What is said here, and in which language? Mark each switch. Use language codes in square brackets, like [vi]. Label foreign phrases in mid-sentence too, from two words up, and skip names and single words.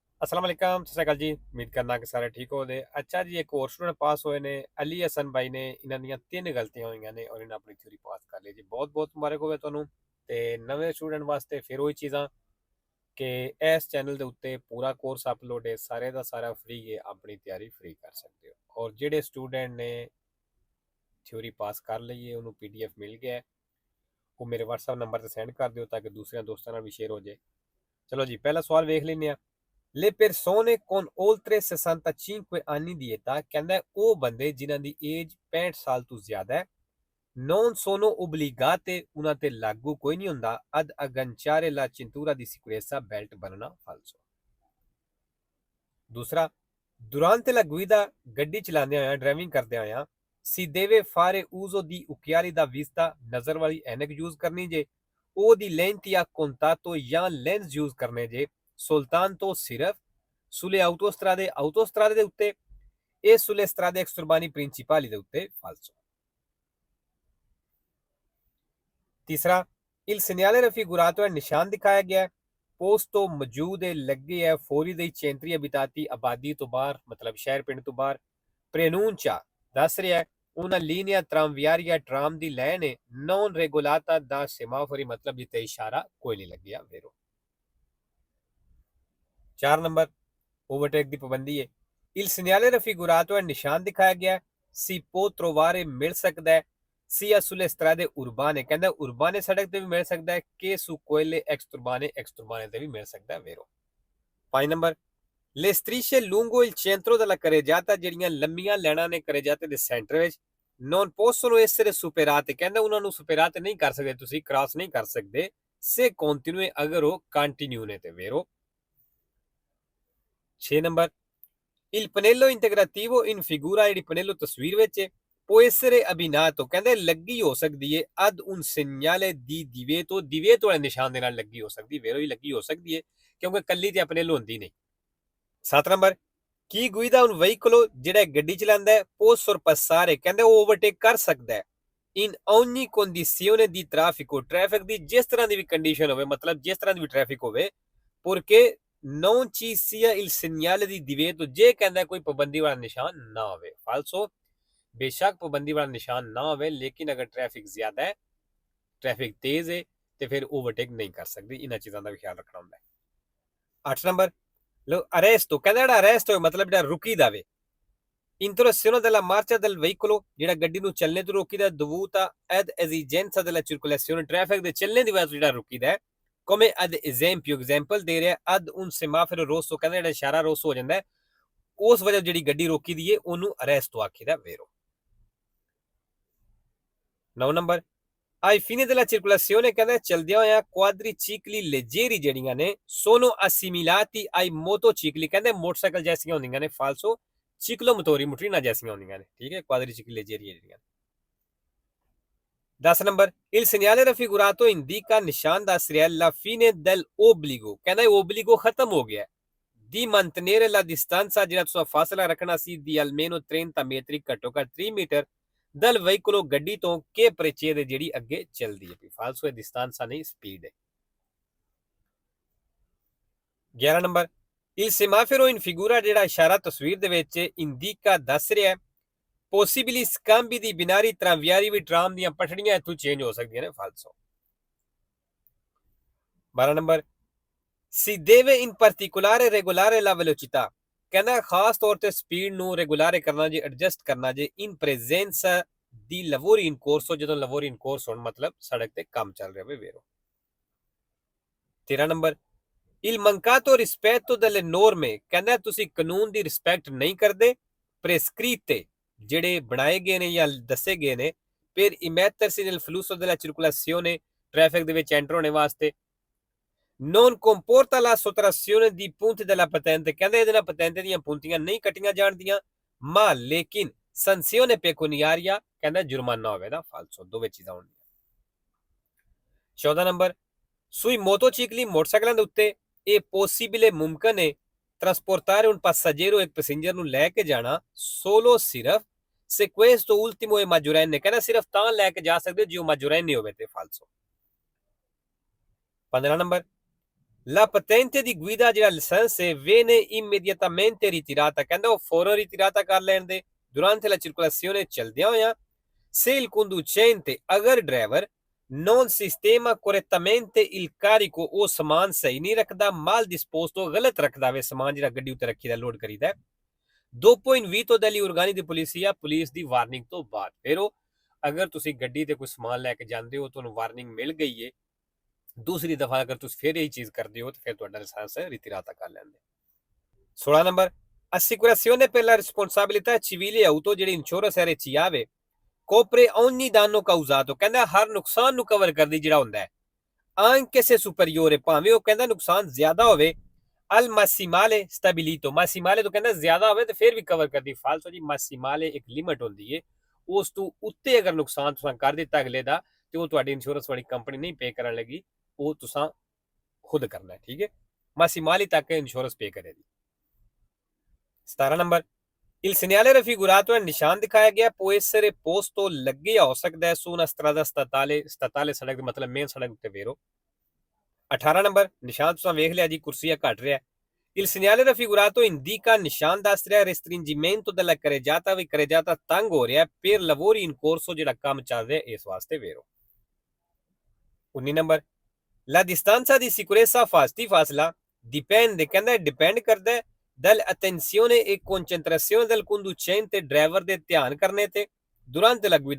[ar] السلام عليكم [pa] ਸਤ ਸ੍ਰੀ ਅਕਾਲ ਜੀ। ਉਮੀਦ ਕਰਨਾ ਕਿ ਸਾਰੇ ਠੀਕ ਹੋ ਦੇ। ਅੱਛਾ ਜੀ, ਇੱਕ ਔਰ ਸਟੂਡੈਂਟ ਪਾਸ ਹੋਏ ਨੇ ਅਲੀ ਹਸਨ ਭਾਈ ਨੇ। इन्हां ਦੀਆਂ 3 ਗਲਤੀਆਂ ਹੋਈਆਂ ਨੇ ਔਰ ਇਹਨਾਂ ਆਪਣੀ ਥਿਊਰੀ ਪਾਸ ਕਰ ਲਈ ਜੀ। ਬਹੁਤ ਬਹੁਤ ਮੁਬਾਰਕ ਹੋਵੇ ਤੁਹਾਨੂੰ। ਤੇ ਨਵੇਂ ਸਟੂਡੈਂਟ ਵਾਸਤੇ ਫਿਰ ਉਹੀ ਚੀਜ਼ਾਂ ਕਿ ਇਸ ਚੈਨਲ ਦੇ ਉੱਤੇ ਪੂਰਾ ਕੋਰਸ ਅਪਲੋਡ ਹੈ, ਸਾਰੇ ਦਾ ਸਾਰਾ ਫ੍ਰੀ ਹੈ, ਆਪਣੀ ਤਿਆਰੀ ਫ੍ਰੀ ਕਰ ਸਕਦੇ ਹੋ। ਔਰ ਜਿਹੜੇ ਸਟੂਡੈਂਟ ਨੇ ਥਿਊਰੀ ਪਾਸ ਕਰ ਲਈ ਹੈ ਉਹਨੂੰ ਪੀਡੀਐਫ ਮਿਲ ਗਿਆ ਹੈ, ਉਹ ਮੇਰੇ WhatsApp ਨੰਬਰ ਤੇ ਸੈਂਡ ਕਰ ਦਿਓ ਤਾਂ ਕਿ ਦੂਸਰਿਆਂ ਦੋਸਤਾਂ ਨਾਲ ਵੀ ਸ਼ੇਅਰ ਹੋ ਜਾਏ। ਚਲੋ ਜੀ, ਪਹਿਲਾ ਸਵਾਲ ਵੇਖ ਲੈਂਦੇ ਆ। [it] Le persone con oltre 65 anni di età, [pa] ਕਹਿੰਦਾ ਉਹ ਬੰਦੇ ਜਿਨ੍ਹਾਂ ਦੀ ਏਜ 65 ਸਾਲ ਤੋਂ ਜ਼ਿਆਦਾ ਹੈ, [it] non sono obbligate, [pa] ਉਹਨਾਂ ਤੇ ਲਾਗੂ ਕੋਈ ਨਹੀਂ ਹੁੰਦਾ [it] ad agganciare la cintura di sicurezza, [pa] belt ਬੰਨਣਾ [it] falso। [pa] ਦੂਸਰਾ, [it] durante la guida, [pa] ਗੱਡੀ ਚਲਾਉਂਦੇ ਹੋਇਆ ਡਰਾਈਵਿੰਗ ਕਰਦੇ ਹੋਇਆ [it] si deve fare uso di occhiali da vista, [pa] ਨਜ਼ਰ ਵਾਲੀ ਐਨਕ ਯੂਜ਼ ਕਰਨੀ ਜੇ, ਉਹਦੀ [it] lenti a contatto [pa] ਜਾਂ ਲੈਂਸ ਯੂਜ਼ ਕਰਨੇ ਜੇ soltanto ਸਿਰਫ [it] sulle autostrade [pa] ਦੇ ਉੱਤੇ [it] e sulle strade extraurbane principali [pa] ਦੇ ਉੱਤੇ falso। तीसरा, [it] il segnale raffigurato [pa] है ਨਿਸ਼ਾਨ ਦਿਖਾਇਆ ਗਿਆ ਹੈ, posto ਮੌਜੂਦ ਹੈ, ਲੱਗੇ ਹੈ, ਫੌਰੀ ਦੀ [it] centri abitati [pa] ਆਬਾਦੀ ਤੋਂ ਬਾਹਰ ਮਤਲਬ ਸ਼ਹਿਰ ਪਿੰਡ ਤੋਂ ਬਾਹਰ, preannuncia ਦੱਸ ਰਿਹਾ ਹੈ, [it] una linea tranviaria [pa] tram ਦੀ ਲਾਈਨ ਹੈ, [it] non regolata da semafori [pa] ਮਤਲਬ ਜਿੱਤੇ ਇਸ਼ਾਰਾ ਕੋਈ ਨਹੀਂ ਲੱਗਿਆ vero। 4 ਨੰਬਰ, ओवरटेक ਦੀ ਪਾਬੰਦੀ ਹੈ। [it] il segnale raffigurato [pa] है ਨਿਸ਼ਾਨ ਦਿਖਾਇਆ ਗਿਆ ਹੈ, [it] si può trovare [pa] ਮਿਲ ਸਕਦਾ ਹੈ, [it] sia sulle strade urbane [pa] ਕਹਿੰਦਾ ਉਰਬਾਨੇ ਸੜਕ ਤੇ ਵੀ ਮਿਲ ਸਕਦਾ ਹੈ, [it] che su quelle exturbane [pa] ਤੇ ਵੀ ਮਿਲ ਸਕਦਾ ਹੈ vero। 5 ਨੰਬਰ, [it] le strisce lungo il centro della carreggiata, [pa] ਜਿਹੜੀਆਂ ਲੰਮੀਆਂ ਲੈਣਾ ਨੇ carreggiate ਦੇ ਸੈਂਟਰ ਵਿੱਚ, [it] non possono essere superate [pa] ਕਹਿੰਦਾ ਉਹਨਾਂ ਨੂੰ ਸੁਪੇਰਾਤ ਨਹੀਂ ਕਰ ਸਕਦੇ, ਤੁਸੀਂ ਕ੍ਰਾਸ ਨਹੀਂ ਕਰ ਸਕਦੇ, [it] se continue [pa] ਅਗਰ ਉਹ ਕੰਟੀਨਿਊ ਨੇ ਤੇ vero। 6 ਨੰਬਰ, [it] il pannello integrativo in figura, [pa] ਜਿਹੜੀ ਪਨੇਲੋ ਤਸਵੀਰ ਵਿੱਚ ਹੈ, [it] può essere abbinato [pa] ਕਹਿੰਦੇ ਲੱਗੀ ਹੋ ਸਕਦੀ ਹੈ [it] ad un segnale di divieto [pa] ਵਾਲੇ ਨਿਸ਼ਾਨ ਦੇ ਨਾਲ ਲੱਗੀ ਹੋ ਸਕਦੀ, vero ਹੀ ਲੱਗੀ ਹੋ ਸਕਦੀ ਹੈ ਕਿਉਂਕਿ ਕੱਲੀ ਤੇ ਪਨੇਲੋ ਹੁੰਦੀ ਨਹੀਂ। 7 ਨੰਬਰ, ਕੀ [it] guida un veicolo, [pa] ਜਿਹੜਾ ਗੱਡੀ ਚਲਾਉਂਦਾ ਹੈ, [it] può sorpassare [pa] ਕਹਿੰਦੇ ਉਹ ਓਵਰਟੇਕ ਕਰ ਸਕਦਾ ਹੈ, [it] in ogni condizione di traffico [pa] ਟ੍ਰੈਫਿਕ ਦੀ ਜਿਸ ਤਰ੍ਹਾਂ ਦੀ ਵੀ ਕੰਡੀਸ਼ਨ ਹੋਵੇ, ਮਤਲਬ ਜਿਸ ਤਰ੍ਹਾਂ ਦੀ ਵੀ ਟ੍ਰੈਫਿਕ ਹੋਵੇ, [it] porque non ci sia il segnale di divieto, [pa] ਜੇ ਕਹਿੰਦਾ ਕੋਈ ਪਾਬੰਦੀ ਵਾਲਾ ਨਿਸ਼ਾਨ ਨਾ ਹੋਵੇ [it] falso। [pa] ਬੇਸ਼ੱਕ ਪਾਬੰਦੀ ਵਾਲਾ ਨਿਸ਼ਾਨ ਨਾ ਹੋਵੇ ਲੇਕਿਨ ਅਗਰ ਟ੍ਰੈਫਿਕ ਜ਼ਿਆਦਾ ਹੈ, ਟ੍ਰੈਫਿਕ ਤੇਜ਼ ਹੈ ਤੇ ਫਿਰ ਓਵਰਟੇਕ ਨਹੀਂ ਕਰ ਸਕਦੀ, ਇਹਨਾਂ ਚੀਜ਼ਾਂ ਦਾ ਵੀ ਖਿਆਲ ਰੱਖਣਾ ਹੁੰਦਾ ਹੈ। 8 ਨੰਬਰ, [it] lo arresto [pa] ਕਹਿੰਦਾ ਜਿਹੜਾ ਅਰੈਸਟ ਹੋਏ ਮਤਲਬ ਜਿਹੜਾ ਰੁਕੀ ਦਾਵੇ, [it] interruzione della marcia del veicolo, [pa] ਜਿਹੜਾ ਗੱਡੀ ਨੂੰ ਚੱਲਣੇ ਤੋਂ ਰੋਕੀਦਾ, [it] dovuta ad esigenza della circolazione, [pa] ਟ੍ਰੈਫਿਕ ਦੇ ਚੱਲਣੇ ਦੀ ਵਜ੍ਹਾ ਤੋਂ ਜਿਹੜਾ ਰੁਕੀਦਾ, [it] come ad esempio [pa] example ਦੇ ਰਿਹਾ [it] ad un semaforo rosso, [pa] ਕਹਿੰਦਾ ਜਿਹੜਾ ਇਸ਼ਾਰਾ ਰੋਸ ਹੋ ਜਾਂਦਾ ਉਸ ਵਜ੍ਹਾ ਜਿਹੜੀ ਗੱਡੀ ਰੋਕੀ ਦੀ ਹੈ ਉਹਨੂੰ ਅਰੈਸਟੋ ਆਖੀਦਾ vero। 9 ਨੰਬਰ, [it] ai fini della circolazione [pa] ਕਹਿੰਦਾ ਚਲਦਿਆਂ ਹੋਇਆ [it] quadricicli leggeri [pa] ਜਿਹੜੀਆਂ ਨੇ [it] sono assimilati ai motocicli, [pa] ਕਹਿੰਦੇ ਮੋਟਰਸਾਈਕਲ ਜੈਸੀਆਂ ਹੁੰਦੀਆਂ ਨੇ falso, ciclomotori ਮੋਟਰੀਨਾ ਜੈਸੀਆਂ ਹੁੰਦੀਆਂ ਨੇ, ਠੀਕ ਹੈ, [it] quadricicli leggeri ਜਿਹੜੀਆਂ। [pa] 10 ਨੰਬਰ, [it] il segnale raffigurato indica [pa] ਨਿਸ਼ਾਨ ਦੱਸ ਰਿਹਾ [it] la fine del obbligo, [pa] ਕਹਿੰਦਾ obbligo ਖਤਮ ਹੋ ਗਿਆ, [it] di mantenere la distanza, [pa] ਜਿਹੜਾ ਤੁਸੀਂ ਫਾਸਲਾ ਰੱਖਣਾ ਸੀ, [it] di almeno 30 metri, [pa] ਘੱਟੋ ਘੱਟ 3 ਮੀਟਰ, [it] del veicolo [pa] ਗੱਡੀ ਤੋਂ [it] che precede [pa] ਜਿਹੜੀ ਅੱਗੇ ਚੱਲਦੀ ਹੈ, ਫਾਲਸੋ ਹੈ, distanza ਨਹੀਂ ਸਪੀਡ ਹੈ। 11 ਨੰਬਰ, [it] il semaforo in figura, [pa] ਜਿਹੜਾ ਇਸ਼ਾਰਾ ਤਸਵੀਰ ਦੇ ਵਿੱਚ indica ਦੱਸ ਰਿਹਾ [it] possibili scambi di binari tranviari, [pa] ਵੀ ਟਰਾਮ ਦੀਆਂ ਪਟੜੀਆਂ ਇੱਥੋਂ ਚੇਂਜ ਹੋ ਸਕਦੀਆਂ ਨੇ ਫਾਲਸੋ। 12 ਨੰਬਰ, [it] si deve in particolare regolare la velocità, [pa] ਕਹਿੰਦਾ ਖਾਸ ਤੌਰ ਤੇ ਸਪੀਡ ਨੂੰ ਰੈਗੂਲਰ ਕਰਨਾ ਜੇ, ਐਡਜਸਟ ਕਰਨਾ ਜੇ, [it] in presenza di lavori in corso, [pa] ਜਦੋਂ [it] lavori in corso [pa] ਹੋਣ ਮਤਲਬ ਸੜਕ ਤੇ ਕੰਮ ਚੱਲ ਰਿਹਾ ਹੋਵੇ vero। 13 ਨੰਬਰ, [it] il mancato rispetto delle norme, [pa] ਕਹਿੰਦਾ ਤੁਸੀਂ ਕਾਨੂੰਨ ਦੀ ਰਿਸਪੈਕਟ ਨਹੀਂ ਕਰਦੇ, prescritte, ਜਿਹੜੇ ਬਣਾਏ ਗਏ ਨੇ ਜਾਂ ਦੱਸੇ ਗਏ ਨੇ, [it] per immettersi nel flusso della circolazione, [pa] ਟ੍ਰੈਫਿਕ ਦੇ ਵਿੱਚ ਐਂਟਰ ਹੋਣੇ ਵਾਸਤੇ, [it] non comporta la sottrazione di punti della patente, [pa] ਕਹਿੰਦੇ ਇਹਦੇ ਨਾਲ ਪਤੈਂਤੇ ਦੀਆਂ puntiਆਂ ਨਹੀਂ ਕੱਟੀਆਂ ਜਾਣਦੀਆਂ, ma ਲੇਕਿਨ [it] sanzione pecuniaria, [pa] ਕਹਿੰਦਾ ਜੁਰਮਾਨਾ ਹੋਵੇਗਾ falso, ਦੋਵੇਂ ਚੀਜ਼ਾਂ ਹੋਣਗੀਆਂ। 14 ਨੰਬਰ, [it] sui motocicli, [pa] ਮੋਟਰਸਾਈਕਲਾਂ ਦੇ ਉੱਤੇ ਇਹ possibile ਮੁਮਕਨ ਹੈ [it] trasportare un passeggero, [pa] ਇੱਕ ਪੈਸੇਂਜਰ ਨੂੰ ਲੈ ਕੇ ਜਾਣਾ, [it] solo ਸਿਰਫ se questo ultimo è maggiorenne, [pa] ਕਹਿੰਦਾ ਸਿਰਫ ਤਾਂ ਲੈ ਕੇ ਜਾ ਸਕਦੇ ਜੇ ਉਹ maggiorenne ਹੋਵੇ ਤੇ falso। 15 ਨੰਬਰ, [it] La patente di guida [pa] ਜਿਹੜਾ ਲਾਇਸੈਂਸ ਹੈ [it] viene immediatamente ritirata, [pa] ਕਹਿੰਦਾ ਉਹ ਫੌਰਨ ਰਿਟਿਰਾਤਾ ਕਰ ਲੈਣ ਦੇ [it] durante la circolazione [pa] ਚਲਦਿਆਂ ਹੋਇਆਂ [it] se il conducente [pa] ਅਗਰ ਡਰਾਈਵਰ [it] non sistema correttamente il carico [pa] ਉਹ ਸਮਾਨ ਸਹੀ ਨਹੀਂ ਰੱਖਦਾ [it] mal disposto [pa] ਗਲਤ ਰੱਖਦਾ ਵੇ ਸਮਾਨ ਜਿਹੜਾ ਗੱਡੀ ਉੱਤੇ ਰੱਖੀਦਾ ਲੋਡ ਕਰੀਦਾ [it] dopo invito degli organi di polizia [pa] ਪੁਲਿਸ ਦੀ ਵਾਰਨਿੰਗ ਤੋਂ ਬਾਅਦ ਫਿਰ ਉਹ ਅਗਰ ਤੁਸੀਂ ਗੱਡੀ ਤੇ ਕੋਈ ਸਮਾਨ ਲੈ ਕੇ ਜਾਂਦੇ ਹੋ ਤੁਹਾਨੂੰ ਵਾਰਨਿੰਗ ਮਿਲ ਗਈ ਹੈ [hi] दूसरी दफा अगर तुम फिर यही चीज करते हो तो फिर तुहाडा लाइसेंस रिtirata कर लेंदे 16 नंबर [it] assicurazione per la responsabilità civile auto [hi] ਜਿਹੜੀ [pa] ਇੰਸ਼ੋਰੈਂਸ ਹੈ ਵਿੱਚ ਆਵੇ [it] copre ogni danno causato [pa] ਕਹਿੰਦਾ ਹਰ ਨੁਕਸਾਨ ਨੂੰ ਕਵਰ ਕਰਦੀ ਜਿਹੜਾ ਹੁੰਦਾ ਹੈ [it] anche se superiore [pa] ਭਾਵੇਂ ਉਹ ਕਹਿੰਦਾ ਨੁਕਸਾਨ ਜ਼ਿਆਦਾ ਹੋਵੇ [it] al massimale stabilito [pa] massimale ਤੋਂ ਕਹਿੰਦਾ ਜ਼ਿਆਦਾ ਹੋਵੇ ਤੇ ਫਿਰ ਵੀ ਕਵਰ ਕਰਦੀ ਫਾਲਤੂ ਜੀ massimale ਇੱਕ ਲਿਮਟ ਹੁੰਦੀ ਹੈ ਉਸ ਤੋਂ ਉੱਤੇ ਅਗਰ ਨੁਕਸਾਨ ਤੁਸੀਂ ਕਰ ਦਿੱਤਾ ਅਗਲੇ ਦਾ ਤੇ ਉਹ ਤੁਹਾਡੀ ਇੰਸ਼ੋਰੈਂਸ ਵਾਲੀ ਕੰਪਨੀ ਨਹੀਂ ਪੇ ਕਰਨ ਲੱਗੀ ਉਹ ਤੁਸੀਂ ਖੁਦ ਕਰਨਾ ਹੈ ਠੀਕ ਹੈ massimale ਤੱਕ ਇੰਸ਼ੋਰੈਂਸ ਪੇ ਕਰੇਗੀ 17 ਨੰਬਰ [it] il segnale raffigurato è [pa] ਨਿਸ਼ਾਨ ਦਿਖਾਇਆ ਗਿਆ [it] può essere posto [pa] ਲੱਗਿਆ ਹੋ ਸਕਦਾ ਹੈ [it] su una strada statale [pa] ਸੜਕ ਦਾ ਮਤਲਬ ਮੇਨ ਸੜਕ ਉੱਤੇ ਵੇਰੋ 18 ਨੰਬਰ ਨਿਸ਼ਾਨ ਤੁਸੀਂ ਵੇਖ ਲਿਆ ਜੀ ਕੁਰਸੀਆ ਘਟ ਰਿਹਾ [it] il segnale raffigurato indica [pa] ਨਿਸ਼ਾਨ ਦੱਸ ਰਿਹਾ [it] restringimento della carreggiata [pa] ਵੀ carreggiata ਤੰਗ ਹੋ ਰਿਹਾ [it] per lavori in corso [pa] ਜਿਹੜਾ ਕੰਮ ਚੱਲ ਰਿਹਾ ਇਸ ਵਾਸਤੇ ਵੇਰੋ [it] 19 ਨੰਬਰ la distanza di sicurezza ਫਾਸਲਾ dipende [pa] ਕਹਿੰਦਾ ਡਿਪੈਂਡ ਕਰਦਾ ਹੈ [it] dall'attenzione e concentrazione del conducente [pa] ਡਰਾਈਵਰ ਦੇ ਧਿਆਨ ਕਰਨੇ ਤੇ [it] durante la guida